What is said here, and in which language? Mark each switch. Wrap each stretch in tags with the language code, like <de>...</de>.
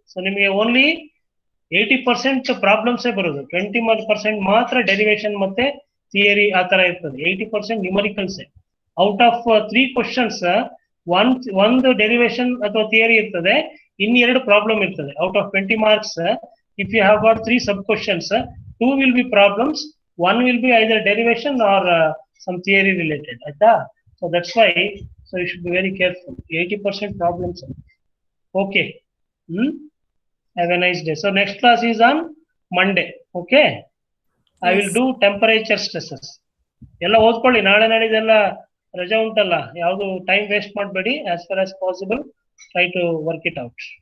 <kn>So ನಿಮಗೆ only 80% ಪ್ರಾಬ್ಲಮ್ಸೇ ಬರೋದು, 20% ಮಾತ್ರ ಡೆರಿವೇಶನ್ ಮತ್ತೆ ಥಿಯರಿ ಆ ತರ ಇರ್ತದೆ. 80% ನ್ಯೂಮರಿಕಲ್ಸೇ. ಔಟ್ ಆಫ್ 3 ಕ್ವಶನ್ಸ್ ಒಂದು ಡೆರಿವೇಶನ್ ಅಥವಾ ಥಿಯರಿ ಇರ್ತದೆ, ಇನ್ನೆರಡು ಪ್ರಾಬ್ಲಮ್ ಇರ್ತದೆ.</kn> <en>Out of 20 marks, if you have got 3 sub questions, 2 will be problems, 1 will be either derivation or some theory related, ಆಯ್ತಾ? So that's why, so you should be very careful. 80% problems. Okay. Have a nice day. So next class is on Monday. Okay. I will do temperature stresses.</en> <kn>ಎಲ್ಲ ಓದ್ಕೊಳ್ಳಿ. ನಾಳೆ ನಾಡಿದೆಲ್ಲ ರಜಾ ಉಂಟಲ್ಲ, ಯಾವುದು time waste ಮಾಡಬೇಡಿ.</kn> <en>As far as possible try to work it out.</en>